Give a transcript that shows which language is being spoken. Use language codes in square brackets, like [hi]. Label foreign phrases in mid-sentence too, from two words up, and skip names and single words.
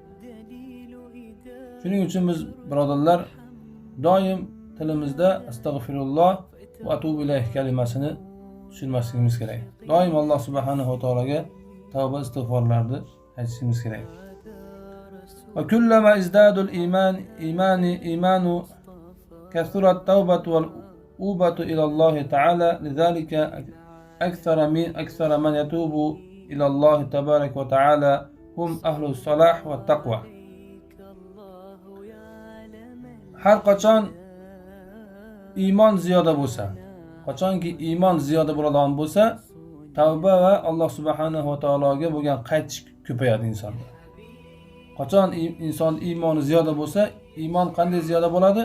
[uz] Shuning uchun biz birodarlar doim tilimizda [ar] أستغفر الله وأتوب إليه [uz] kalimasini tushirmasligimiz kerak. Doim Alloh subhanahu va taologa tavba istig'forlarni aytishimiz kerak. [ar] وكلما ازداد الإيمان كثرت التوبة والأوبة إلى الله تعالى لذلك أكثر من يتوب إلى الله تبارك وتعالى هم أهل الصلاح والتقوى. [uz] Har qachon iymon ziyoda bo'lsa, qachonki iymon ziyoda bo'ladigan bo'lsa, tavba va Alloh subhanahu va taologa bo'lgan qaytish ko'payadi insonda. Qachon inson iymoni ziyoda bo'lsa, iymon qanday ziyoda bo'ladi?